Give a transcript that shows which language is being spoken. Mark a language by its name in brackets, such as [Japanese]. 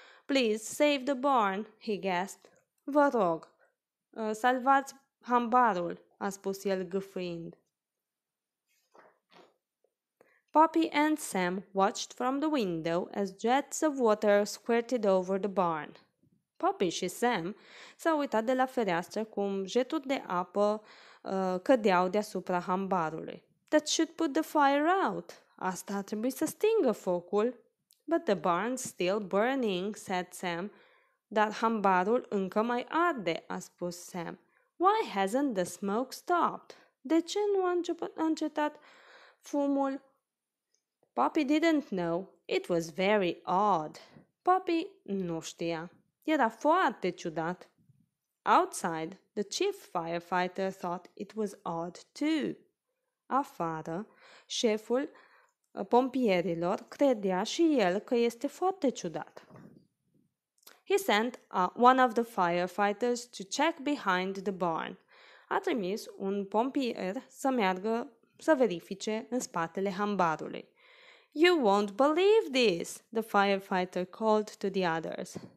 [English] Please, save the barn, he gasped. [Romanian] Vă rog, salvați hambarul, a spus el gâfâind. [English] Poppy and Sam watched from the window as jets of water squirted over the barn. [Romanian] Poppy și Sam s-au uitat de la fereastră cum jeturi de apă cădeau deasupra hambarului. [English] That should put the fire out. [Romanian] Asta ar trebui să stingă focul. [English] But the barn's still burning, said Sam. [Romanian] Dar hambarul încă mai arde, a spus Sam. [English] Why hasn't the smoke stopped? [Romanian] De ce nu a încetat fumul? [English] Poppy didn't know. It was very odd. [Romanian] Poppy nu știa. Era foarte ciudat. [English] Outside, the chief firefighter thought it was odd too. [Romanian] Afară, șeful pompierilor credea și el că este foarte ciudat. [English] He sent one of the firefighters to check behind the barn. [Romanian] A trimis un pompier să meargă să verifice în spatele hambarului. [English] You won't believe this, the firefighter called to the others.